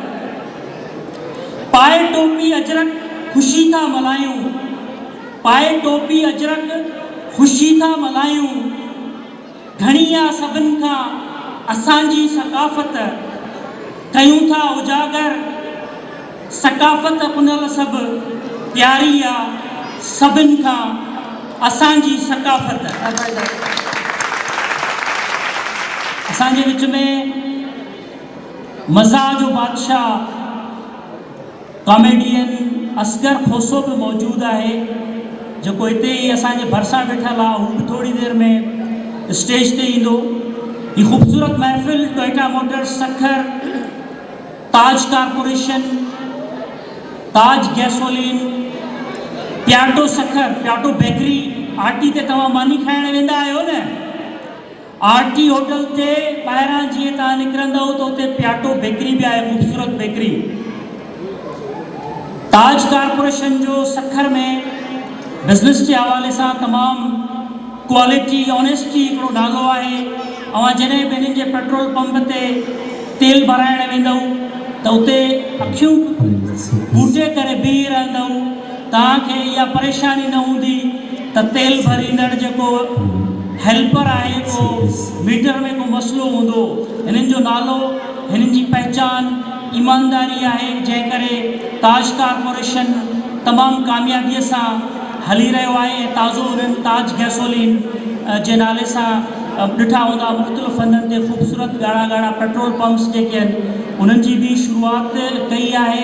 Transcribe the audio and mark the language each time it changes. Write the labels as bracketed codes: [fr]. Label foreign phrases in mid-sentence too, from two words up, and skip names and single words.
[sd] पाए टोपी अजरक ख़ुशी था मल्हायूं, पाए टोपी अजरक ख़ुशी था मल्हायूं, घणी आहे सभिनि खां असांजी सकाफ़त, कयूं था उजागर सकाफ़त पुनल सभु, प्यारी आहे सभिनि खां असांजी सकाफ़त। असांजे विच में मज़ा जो बादशाह कॉमेडियन असगर खोसो [ur] بھی موجود ہے, [sd] जो हिते ही असांजे भरिसां वेठल आहे। हू भी थोड़ी देर में स्टेज ते ईंदो। [ur] یہ خوبصورت محفل ٹویوٹا موٹرز سکھر, [sd] ताज कारपोरेशन, ताज गैसोलीन, प्याटो सखर, प्याटो बेकरी, आरटी ते तव्हां मानी खाइण वेंदा आहियो न, आरटी होटल ते ॿाहिरां जीअं तव्हां निकिरंदव त उते प्याटो बेकरी भी आहे, खूबसूरत बेकरी। ताज कारपोरेशन जो सखर में बिजनेस [ur] کے حوالے سے [sd] तमाम क्वालिटी, ऑनेस्टी हिकिड़ो नालो है। अवां जॾहिं भी इन्हनि जे पेट्रोल पंप ते तेल भराइण वेंदव त उते अखियूं बूटे करे बीह रहंदव, तव्हांखे इहा परेशानी न हूंदी त तेल भरींदड़ जेको हेल्पर आहे को मीटर में को मसलो हूंदो। हिननि जो नालो, हिननि जी पहचान ईमानदारी आहे, जंहिं करे ताज कारपोरेशन तमामु कामयाबीअ सां हली रहियो आहे। ताज़ो उन्हनि ताज गैसोलीन जे नाले सां ॾिठा हूंदा मुख़्तलिफ़ हंधनि ते ख़ूबसूरत ॻाढ़ा ॻाढ़ा पेट्रोल पंप्स जेके आहिनि, उन्हनि जी बि शुरूआति कई आहे।